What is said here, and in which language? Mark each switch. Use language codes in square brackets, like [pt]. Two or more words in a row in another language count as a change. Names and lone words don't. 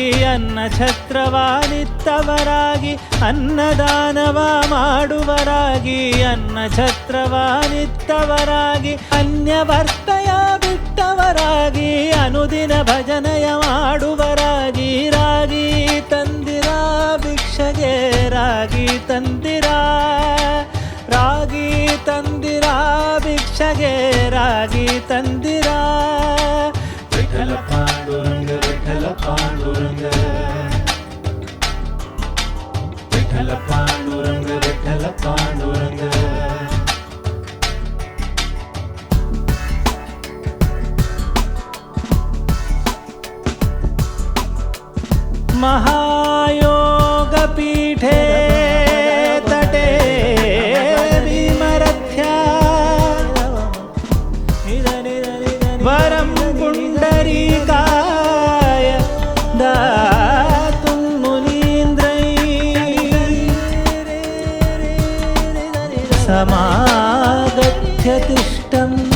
[kn] ಅನ್ನ ಛತ್ರವಾನಿತ್ತವರಾಗಿ ಅನ್ನದಾನವ ಮಾಡುವರಾಗಿ ಅನ್ನ ಛತ್ರವಾನಿತ್ತವರಾಗಿ ಅನ್ಯವರ್ತಯ ಬಿಟ್ಟವರಾಗಿ ಅನುದಿನ ಭಜನೆಯ ಮಾಡುವರಾಗಿ ರಾಗಿ ತಂದಿರಾ ಭಿಕ್ಷಗೆ ರಾಗಿ ತಂದಿರಾ ರಾಗಿ ತಂದಿರಾ ಭಿಕ್ಷಗೆ ರಾಗಿ ತಂದಿರಾ [mr] विठ्ठल पांडुरंग विठ्ठल पांडुरंग विठ्ठल पांडुरंग विठ्ठल पांडुरंग [sa] महायोगपीठे तटे विमरथ्या वरं पुण्डरीकाय दातुं मुनीन्द्रैः समागत्य तिष्ठं